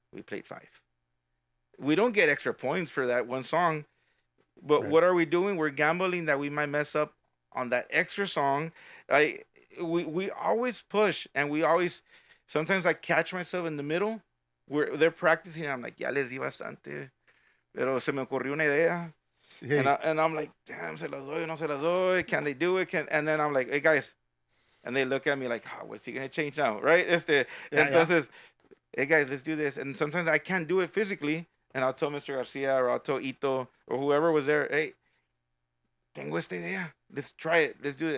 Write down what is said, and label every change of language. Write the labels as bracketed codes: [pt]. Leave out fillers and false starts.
[en] We played 5. We don't get extra points for that one song, but what are we doing? We're gambling that we might mess up on that extra song. We always push, and we always. Sometimes I catch myself in the middle where they're practicing. I'm like, [es] ya les di bastante, pero se me ocurrió una idea. [en] Yeah. And I'm like, damn, [es] se las doy, no se las doy. [en] Can they do it? And then I'm like, hey, guys. And they look at me like, oh, what's he going to change now? Right? Entonces, hey, guys, let's do this. And sometimes I can't do it physically. And I'll tell Mr. Garcia or I'll tell Ito or whoever was there, hey, [es] tengo esta idea. [en] Let's try it. Let's do it.